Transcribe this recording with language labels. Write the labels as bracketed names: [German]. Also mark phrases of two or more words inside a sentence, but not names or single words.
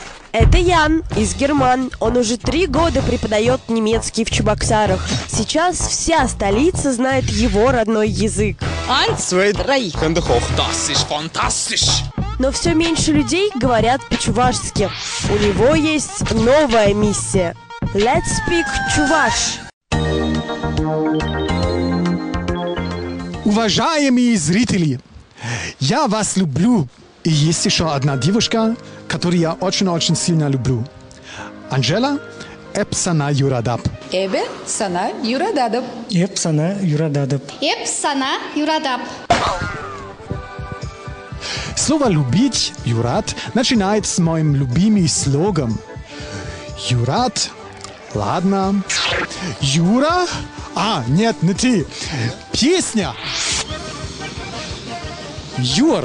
[Russian] Это Ян из Герман. Он уже 3 года преподает немецкий в Чебоксарах. Сейчас вся столица знает его родной язык. [German] Eins, zwei, drei. Hände hoch. Das ist fantastisch. [Russian] Но все меньше людей говорят по-чувашски. У него есть новая миссия. [English] Let's speak чуваш. [Russian] Уважаемые зрители, я вас люблю. И есть еще одна девушка, которую я очень-очень сильно люблю. [Chuvash] Анжела, эп сана юратап. Эпе сана юратадап. Эп сана юратадап. Эп сана юратап. [Russian] Слово «любить», «юрат» начинает с моим любимым слогом. Юрат, ладно. Юра? Нет, не ты. Песня. Юр.